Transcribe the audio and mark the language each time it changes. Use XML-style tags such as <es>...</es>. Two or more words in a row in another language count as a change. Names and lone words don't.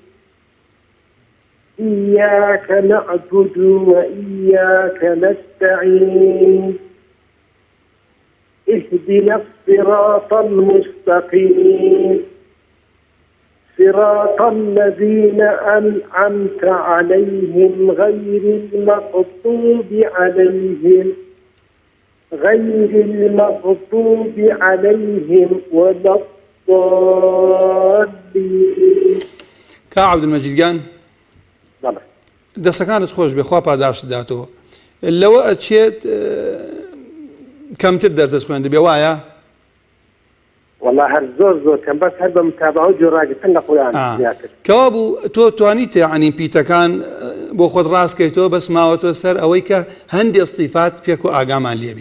<ar>إياك نعبد وإياك نستعين اهدنا الصراط المستقيم صراط الذين أنعمت عليهم غير المغضوب عليهم ولا الضالين.</ar> <ckb>كاك عبد المجيد جان دەسەکانت خۆش بێ خوا پاداشت داتەوە لەوە ئەچێت کەمتر دەرزت خوێن دەبێ وایە؟ والله هەر زۆر کەم بەس هەر بە متابعە و جۆراگرتن لە قورئان زیاتر. کەوا بوو تۆ توانیت یعنی پیتەکان بۆ خۆت ڕاستکەیتەوە بەس ماوەتەوە سەر ئەوەی کە هەندێک صیفات پێک و ئاگامان لێبێ.</ckb>